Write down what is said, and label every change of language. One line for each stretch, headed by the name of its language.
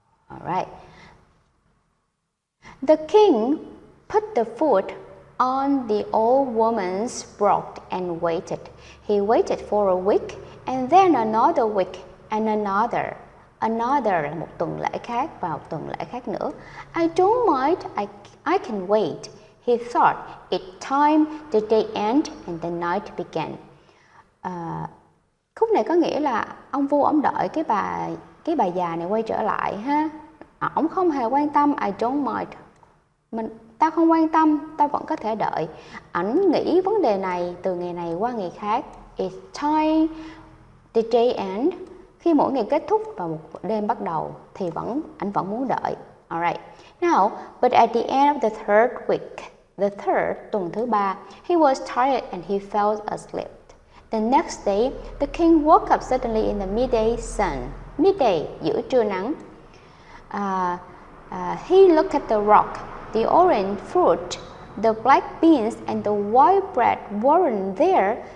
English: Alright. The king put the food on the old woman's broth and waited. He waited for a week and then another week and another.
Vietnamese: Another là một tuần lễ khác và một tuần lễ khác nữa.
English: I don't mind, I can wait. He thought, it's time the day end and the night began.
Vietnamese: Khúc này có nghĩa là ông vua ông đợi cái bà già này quay trở lại ha. Ông không hề quan tâm,
English: I don't mind.
Vietnamese: Ta không quan tâm, ta vẫn có thể đợi. Ảnh nghĩ vấn đề này từ ngày này qua ngày khác.
English: It's time the day end.
Vietnamese: Khi mỗi ngày kết thúc và một đêm bắt đầu thì ảnh vẫn muốn đợi.
English: Alright. Now, but at the end of the third week,
Vietnamese: tuần thứ 3,
English: he was tired and he fell asleep. The next day, the king woke up suddenly in the midday sun.
Vietnamese: Midday, giữa trưa nắng.
English: He looked at the rock. The orange fruit, the black beans and the white bread weren't there.